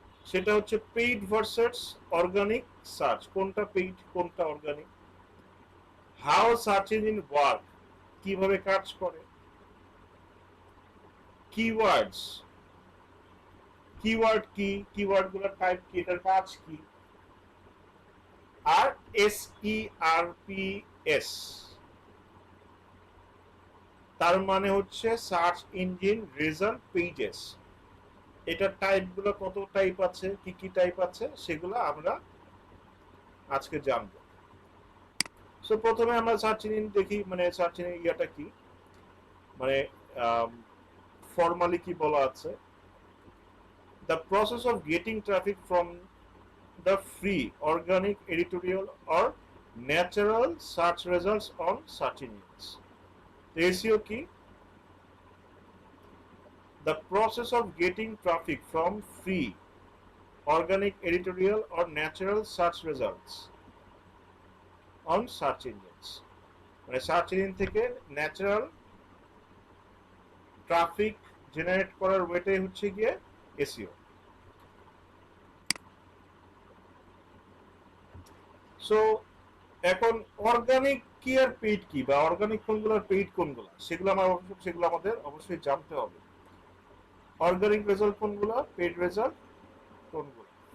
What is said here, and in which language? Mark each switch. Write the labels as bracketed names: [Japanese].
[Bangla] সেটা হচ্ছে paid versus organic search, কোনটা পেইড কোনটা organic, how search engine work, কিভাবে কাজ করে, কিওয়ার্ডস, কিওয়ার্ড কি, কিওয়ার্ড গুলোর টাইপ কি, এটার কাজ কি, আর SERPs, তার মানে হচ্ছে সার্চ ইঞ্জিন রেজাল্ট পেজেস। এটার টাইপ গুলো কত টাইপ আছে, কি কি টাইপ আছে, সেগুলো আমরা আজকে জানবো। সো প্রথমে আমরা সার্চ ইঞ্জিন দেখি, মানে সার্চ ইঞ্জিন ইয়াটা কি, মানে ফর্মালি কি বলা আছে, [English] the process of getting traffic from the free organic editorial or natural search results on search engines. [Bangla] SEO কি? [English] The process of getting traffic from free organic editorial or natural search results on search engines, [Bangla] মানে search engine থেকে natural traffic generate করার ওয়েটাই হচ্ছে গিয়ে SEO. So এখন organic কি আর paid কি, বা অর্গানিক কোনগুলো আর পেইড কোনগুলো, সেগুলো আমাদের অবশ্যই জানতে হবে। অর্গানিক রেজাল্ট কোনগুলো, পেইড রেজাল্ট কোনগুলো।